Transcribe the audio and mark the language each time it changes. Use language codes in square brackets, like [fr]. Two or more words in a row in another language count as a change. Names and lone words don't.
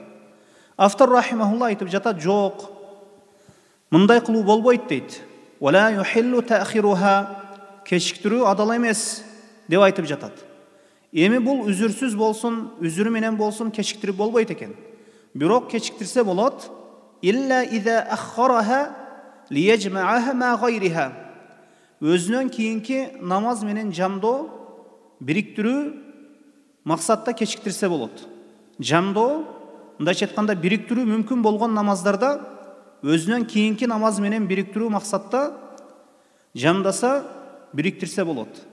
[ky] Автор рахимахулла айтып жатат, жок. Мындай кылуу болбойт дейт. [ar] ولا يحل تأخيرها, [ky] кечиктирүү адал эмес деп айтып жатат. Эми бул үзүрсүз болсун, үзүрү менен болсун кечиктирип болбойт экен. Бирок кечиктирсе болот. [ar] إلا إذا أخرها ليجمعها مع غيرها. [ky] Өзүнөн кийинки намаз менен жамдоо, бириктирүү максатта кечиктирсе болот. Жамдоо, мындайча айтканда бириктирүү мүмкүн болгон намаздарда өзүнөн кийинки намаз менен бириктирүү максатта жамдаса, бириктирсе болот.